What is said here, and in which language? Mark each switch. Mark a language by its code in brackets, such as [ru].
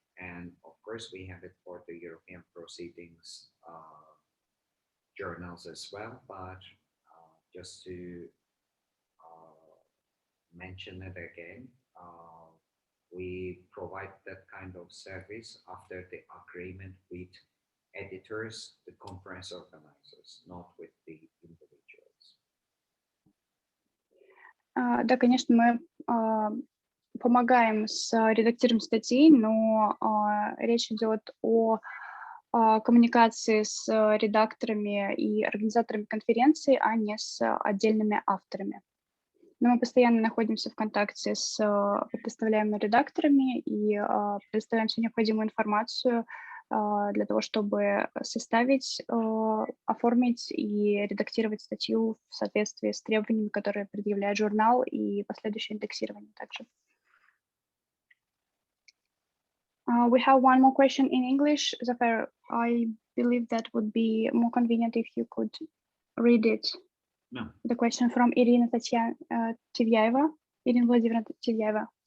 [en] And of course, we have it for the European Proceedings journals as well, but just to mention it again, we provide that kind of service after the agreement with editors, the conference organizers, not with the individuals. [ru] Да, конечно, мы помогаем с редактированием статей, но речь идет о коммуникации с редакторами и организаторами конференции, а не с отдельными авторами. Но мы постоянно находимся в контакте с предоставляемыми редакторами и предоставляем всю необходимую информацию для того, чтобы составить, оформить и редактировать статью в соответствии с требованиями, которые предъявляет журнал, и последующее индексирование также. [en] We have one more question in English. Zafar, I believe that would be more convenient if you could read it. No. The question from Irina Tivyaeva. Irina Vladimirovna Tivyaeva.